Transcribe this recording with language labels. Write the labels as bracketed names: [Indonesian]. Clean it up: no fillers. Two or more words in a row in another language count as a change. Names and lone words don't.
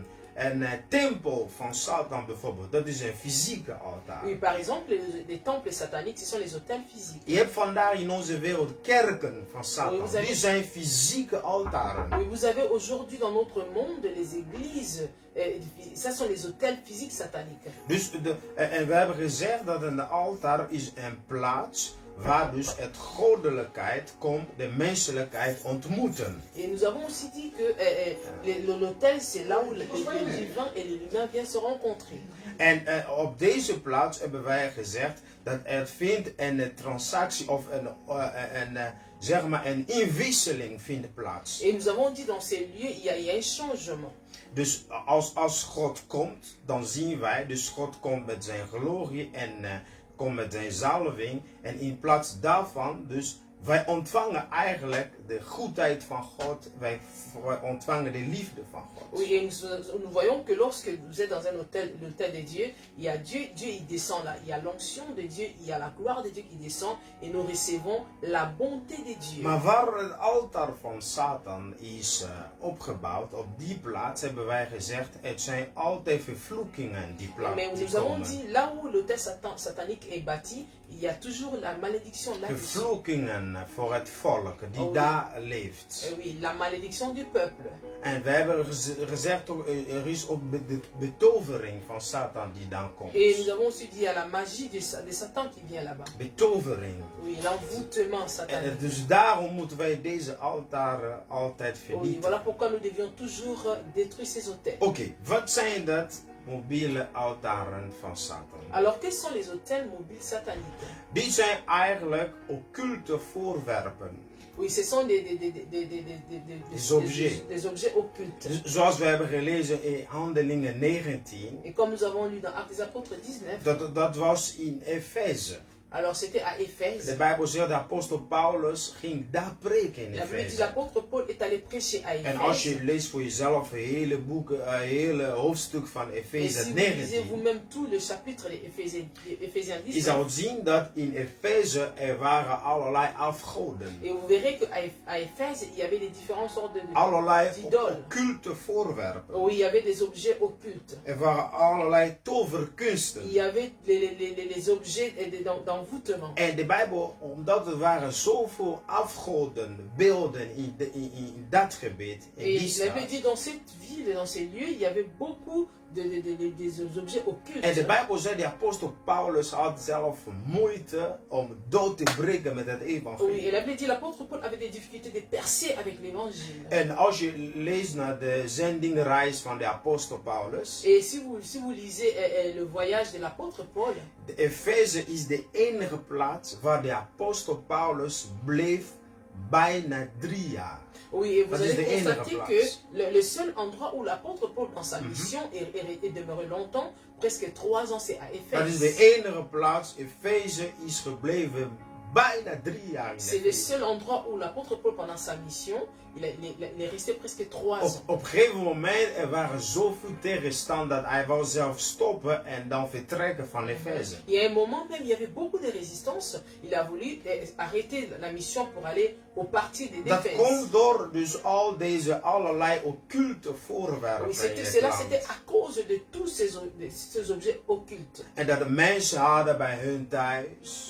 [Dutch] Een tempel van Satan bijvoorbeeld, dat is een fysieke altaar. [French] Oui, par exemple, les temples sataniques, ce sont les autels physiques. [Dutch] Je hebt vandaag in onze wereld kerken van Satan. [French] Oui, [Dutch] Die zijn fysieke altaren. [French] Oui, vous avez aujourd'hui dans notre monde les églises, ça sont les autels physiques sataniques. [Dutch] Dus en we hebben gezegd dat een altaar is een plaats waar dus het goddelijkheid komt, de menselijkheid ontmoeten. [French] Et nous avons aussi dit que l'autel, c'est là où le divin et l'humain viennent se rencontrer. [Dutch] En op deze plaats hebben wij gezegd dat er vindt een transactie of zeg maar een inwisseling vindt plaats. [French] Et nous avons dit dans ces lieux, il y a un changement. [Dutch] Dus als God komt, dan zien wij, dus God komt met zijn glorie en komt met zijn zalving. En in plaats daarvan, dus wij ontvangen eigenlijk de goedheid van God, wij ontvangen de liefde van God. [French] Oui, et nous voyons que lorsque vous êtes dans un hôtel, l'hôtel de Dieu, il y a Dieu, il descend là, il y a l'onction de Dieu, il y a la gloire de Dieu qui descend et nous recevons la bonté de Dieu. [Dutch] Maar waar het altaar van Satan is opgebouwd, op die plaats hebben wij gezegd, het zijn altijd vervloekingen die plaats. [French] Mais nous avons dit, là où l'hôtel satanique est bâti, il y a toujours la malédiction là. [Dutch] Vervloekingen voor het volk die daar leeft. [French] Oui, la malédiction du peuple. [Dutch] En we hebben gezegd, er is ook de betovering van Satan die dan komt. [French] Et nous avons aussi dit, il y a la magie de Satan qui vient là-bas. [Dutch] Betovering. [French] Oui, l'envoûtement satanique. [Dutch] En dus daarom moeten wij deze altaren altijd vernietigen. [French] Oui, voilà pourquoi nous devions toujours détruire ces hôtels. [Dutch] Oké, wat zijn dat mobiele altaren van Satan? [French] Alors, quels sont les hôtels mobiles sataniques? [Dutch] Die zijn eigenlijk occulte voorwerpen. [French] Oui, ce sont des objets occultes. [Dutch] Zoals we hebben gelezen in Handelingen 19. [French] Et comme nous avons lu dans Actes des Apôtres 19. [Dutch] Dat was in Efeze. [French] Alors c'était à Éphèse. [Dutch] De Bijbel zegt, de apostel Paulus ging daar preken in Efeze. [French] L'apôtre Paul est allé prêcher à Éphèse. [Dutch] En als je leest voor jezelf een hele boek, een hele hoofdstuk van Efeze 19. [French] Si vous lisez vous-même tout le chapitre de Éphésiens 19. [Dutch] Je zou zien dat in Efeze er waren allerlei afgoden. [French] Et vous verrez qu'à Éphèse il y avait des différentes sortes de [Dutch] allerlei [French] d'idoles. [Dutch] occulte voorwerpen. [French] Oui, il y avait des objets occultes. [Dutch] Er waren allerlei toverkunsten. [French] Il y avait les objets d'envoûtement. [Dutch] En de Bijbel, omdat er waren zoveel afgoden, beelden in dat gebied, in die stad. [French] Et il avait dit dans cette ville, dans ces lieux, il y avait beaucoup des objets occultes. [Dutch] En de Bijbel zegt, de apostel Paulus had zelf moeite om dood te breken met het evangelie. [French] Oui, et la Bible dit, l'apôtre Paul avait des difficultés de percer avec l'évangile. [Dutch] En als je leest naar de zendingreis van de apostel Paulus. [French] Et si vous lisez le voyage de l'apôtre Paul. [Dutch] De Efeze is de enige plaats waar de apostel Paulus bleef bijna 3 jaar. [French] Oui, et vous allez constater que le seul endroit où l'apôtre Paul dans sa mission est demeuré longtemps, presque 3 ans, c'est à Éphèse. [Dutch] Dat is de enige plaats, Efeze is gebleven bijna 3 jaar. [French] C'est le seul endroit où l'apôtre Paul pendant sa mission, il est resté presque 3 ans. [Dutch] Op een gegeven moment er waren zoveel tegenstand dat hij wou zelf stoppen en dan vertrekken van Efeze. [French] Il y a un moment même, il y avait beaucoup de résistance. Il a voulu arrêter la mission pour aller au parti d'Éphèse. [Dutch] Dat komt door dus al deze allerlei occulte voorwerpen. [French] Oui, c'était à cause de tous ces objets occultes. [Dutch] En dat de mensen hadden bij hun thuis.